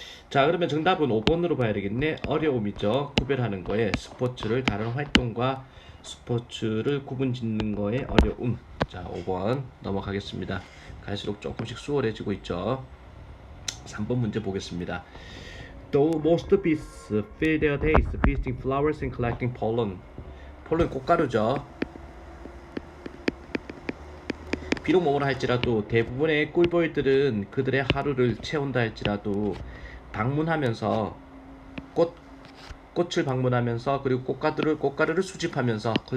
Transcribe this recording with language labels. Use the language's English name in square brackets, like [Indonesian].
[Korean] 자 그러면 정답은 5번으로 봐야 되겠네. 어려움이죠. 구별하는 거에 스포츠를 다른 활동과 스포츠를 구분짓는 거에 어려움. 자 5번 넘어가겠습니다. 갈수록 조금씩 수월해지고 있죠. 3번 문제 보겠습니다. [English] Though most bees fill their days visiting flowers and collecting pollen. [Korean] 폴른 꽃가루죠. 비록 뭐뭐라 할지라도 대부분의 꿀벌들은 그들의 하루를 채운다 할지라도 방문하면서 꽃을 방문하면서 그리고 꽃가루를 수집하면서